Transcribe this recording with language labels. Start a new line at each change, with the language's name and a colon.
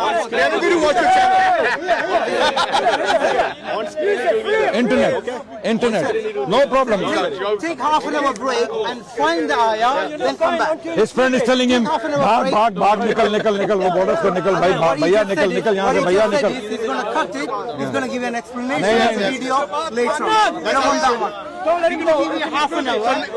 English: They're not going to watch your channel. Internet. No problem. Take half an hour break and find the ayah, then come back. His friend is telling him,
Hindi: भाग, निकल, वो बोल रहा है उसको निकल, भाई, भैया निकल यहाँ से, भैया निकल.
English: He's going to cut it. He's going to give you an explanation
Hindi: नहीं,
English: of the video later on. I don't want that one. He's going to give you half an hour.